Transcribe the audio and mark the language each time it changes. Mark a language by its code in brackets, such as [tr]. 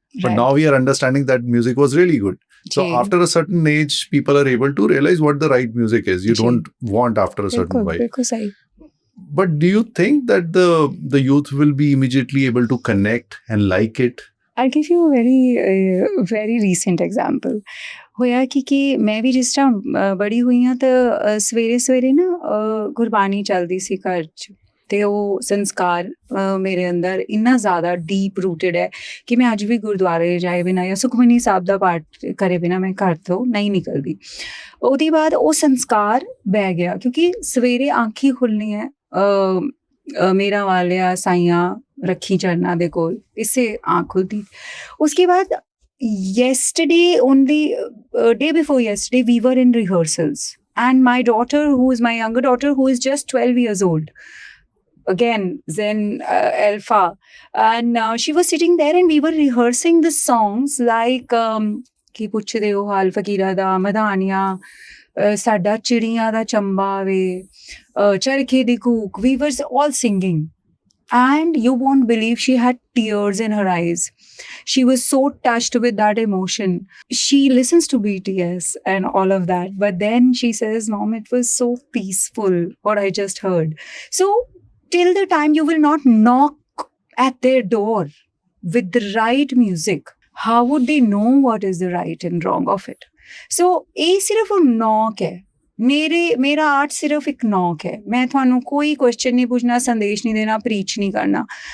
[en] But now we are understanding that music was really good. So after a certain age, people are able to realize what the right music is. You don't want after a certain vibe. But do you think that the youth will be immediately able to connect and like it? I'll give you a very recent example. [pa] ਹੋਇਆ ਕਿ ਮੈਂ ਵੀ ਜਿਸ ਤਰ੍ਹਾਂ ਬੜੀ ਹੋਈ ਹਾਂ ਤਾਂ ਸਵੇਰੇ ਨਾ ਗੁਰਬਾਣੀ ਚੱਲਦੀ ਸੀ ਘਰ 'ਚ, ਅਤੇ ਉਹ ਸੰਸਕਾਰ ਮੇਰੇ ਅੰਦਰ ਇੰਨਾ ਜ਼ਿਆਦਾ [en] deep rooted [pa] ਹੈ ਕਿ ਮੈਂ ਅੱਜ ਵੀ ਗੁਰਦੁਆਰੇ ਜਾਏ ਬਿਨਾਂ ਜਾਂ ਸੁਖਮਨੀ ਸਾਹਿਬ ਦਾ ਪਾਠ ਕਰੇ ਬਿਨਾਂ ਮੈਂ ਘਰ ਤੋਂ ਨਹੀਂ ਨਿਕਲਦੀ. ਉਹਦੇ ਬਾਅਦ ਉਹ ਸੰਸਕਾਰ ਬਹਿ ਗਿਆ ਕਿਉਂਕਿ ਸਵੇਰੇ ਅੱਖ ਹੀ ਖੁੱਲ੍ਹਣੀ ਹੈ, ਮੇਰਾ ਵਾਲਿਆ ਸਾਈਆਂ ਰੱਖੀ ਚਰਨਾਂ ਦੇ ਕੋਲ, ਇਸੇ ਆँख खुलती. [hi] उसके बाद [en] yesterday, only day before yesterday, we were in rehearsals and my daughter, who is my younger daughter, who is just 12 years old, again Zen Alpha, and she was sitting there and we were rehearsing the songs like [pa] ਕੀ ਪੁੱਛਦੇ ਹੋ ਹਾਲ ਫਕੀਰਾ ਦਾ, ਮਧਾਨੀਆਂ, ਸਾਡਾ ਚਿੜੀਆਂ ਦਾ ਚੰਬਾ ਵੇ, ਚਰਖੇ ਦੀ ਕੂਕ. [en] We were all singing and you won't believe she had tears in her eyes. She was so touched with that emotion. She listens to BTS and all of that, but then she says, Mom, it was so peaceful what I just heard. So till the time you will not knock at their door with the right music, how would they know what is the right and wrong of it? [pa] So ਇਹ ਸਿਰਫ ਨੌਕ ਹੈ, ਮੇਰਾ art ਸਿਰਫ ਇੱਕ ਨੌਕ ਹੈ। ਮੈਂ ਤੁਹਾਨੂੰ ਕੋਈ ਕੁਐਸਚਨ ਨਹੀਂ ਪੁੱਛਣਾ, ਸੰਦੇਸ਼ ਨਹੀਂ ਦੇਣਾ, ਪ੍ਰੀਚ ਨਹੀਂ ਕਰਨਾ।